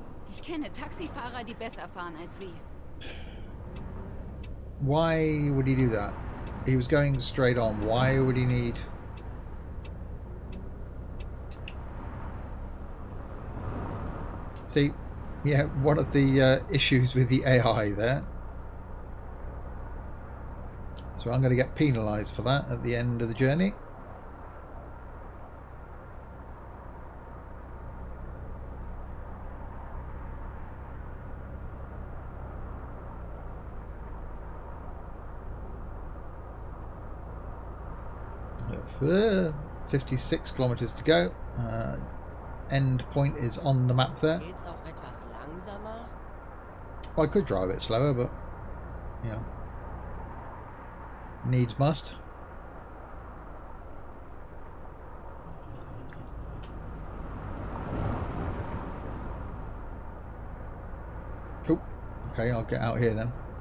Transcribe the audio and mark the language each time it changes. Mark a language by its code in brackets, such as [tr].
[de] Ich kenne Taxifahrer, die besser fahren als Sie. [en] Why would he do that? He was going straight on. Why would he need... See, yeah, one of the issues with the AI there. So I'm going to get penalised for that at the end of the journey. Uh, 56 kilometers to go. End point is on the map there. [de] Geht's auch etwas langsamer? [en] I could drive it slower, but yeah, needs must. Oh, okay, I'll get out here then.